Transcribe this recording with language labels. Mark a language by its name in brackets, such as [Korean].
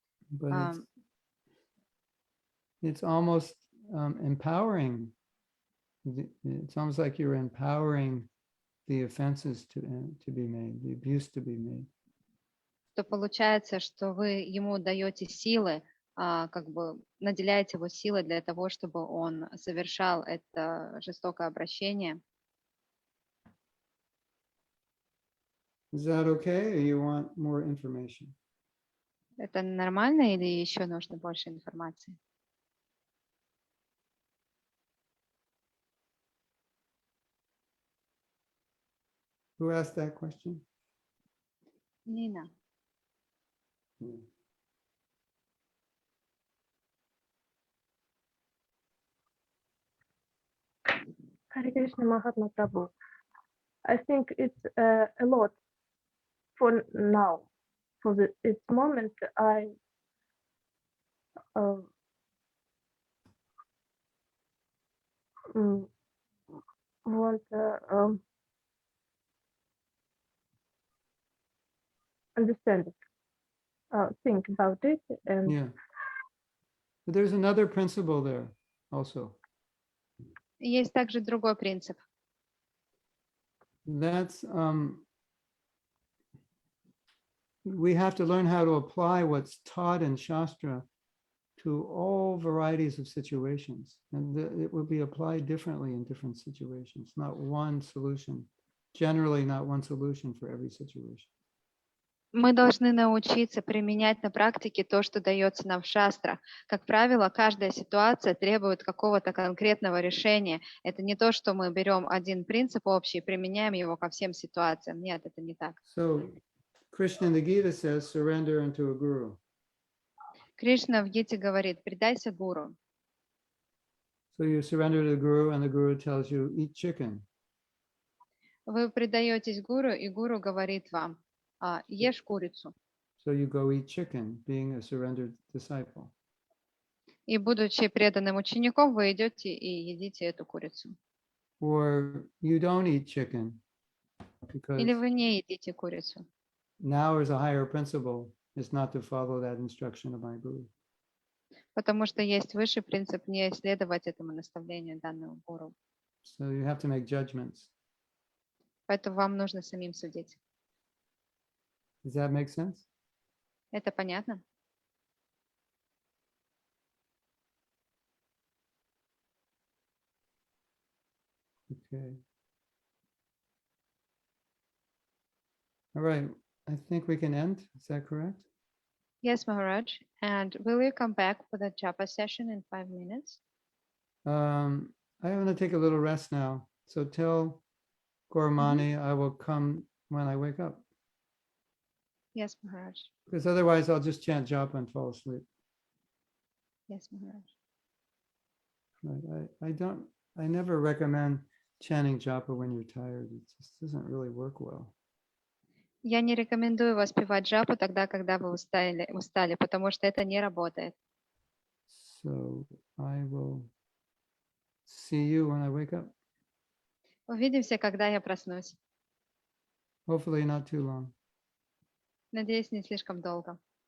[English] But it's almost empowering. It's almost like you're empowering the offenses to be made, the abuse to be made. [Russian] то получается, что вы ему даете силы, как бы наделяете его силой для того, чтобы он совершал это жестокое обращение. [English] Is that okay, or you want more information? [Russian] Это нормально или еще нужно больше информации? [English] Who asked that question? [Russian] Нина. [English] Hare Krishna Mahatma Prabhu. I think it's a lot for now. For this moment, I want to understand it, think about it, and Yeah. But there's another principle there also. [Russian] Есть также другой принцип. [English] That's we have to learn how to apply what's taught in Shastra to all varieties of situations, and it will be applied differently in different situations. Not one solution, generally not one solution for every situation. [Russian] Мы должны научиться применять на практике то, что дается нам в шастрах. Как правило, каждая ситуация требует какого-то конкретного решения. Это не то, что мы берем один принцип общий и применяем его ко всем ситуациям. Нет, это не так. [English] So Krishna in the Gita says, surrender unto a guru. [Russian] Кришна в Гите говорит, предайся гуру. [English] So you surrender to the guru and the guru tells you, eat chicken. [Russian] Вы предаетесь гуру, и гуру говорит вам, ешь курицу. [English] So you go eat chicken, being a surrendered disciple. [Russian] И будучи преданным учеником, вы идете и едите эту курицу. [English] Or you don't eat chicken because [Russian] Или вы не едите курицу. [English] now as a higher principle is not to follow that instruction of my guru. [Russian] Потому что есть высший принцип не следовать этому наставлению данного гуру. [English] So you have to make judgments. [Russian] Поэтому вам нужно самим судить. [English] Does that make sense? [Russian] Это понятно? [English] Okay. All right, I think we can end. Is that correct? Yes, Maharaj. And will you come back for the japa session in 5 minutes? I'm going to take a little rest now. So tell Gormani I will come when I wake up, Yes, Maharaj. because otherwise I'll just chant japa and fall asleep. Yes, Maharaj. Right. I never recommend chanting japa when you're tired. It just doesn't really work well. [Russian] Я не рекомендую воспевать джапу тогда, когда вы устали, потому что это не работает. [English] So I will see you when I wake up. [Russian] Увидимся, когда я проснусь. [English] Hopefully not too long. [Russian] Надеюсь, не слишком долго.